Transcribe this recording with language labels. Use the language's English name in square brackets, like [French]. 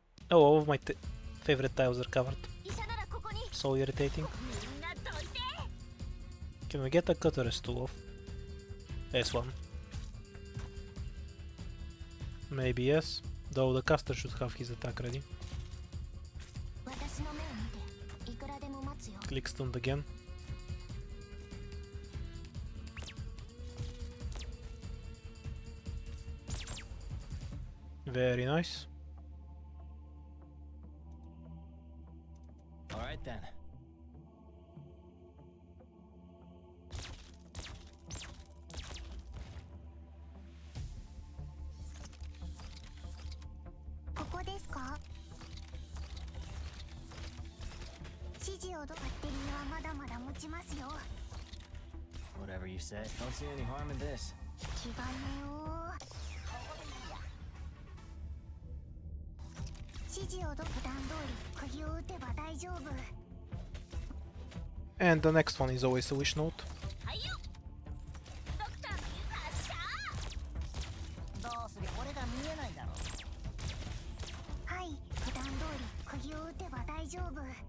[English] Oh, all of my favorite tiles are covered. [Japanese] 医者ならここに。 [English] So irritating. [Japanese] みんなどいて。 [English] Can we get a Cutter's tool off? S1. Maybe yes, though the caster should have his attack ready. [Japanese] 私の目を見て、いくらでも待つよ。 [English] Click stunned again. Very nice. Alright then. [Japanese] ここですか？指示をバッテリーはまだまだ持ちますよ。 [English] Whatever you say. Don't see any harm in this. [Japanese] 気兼ねを。指示を普段通り釘を打てば大丈夫。 [English] And the next one is always a wish note. [Japanese] はいよ。ドクターの発射。どうすりゃ俺が見えないだろ。はい、普段通り釘を打てば大丈夫。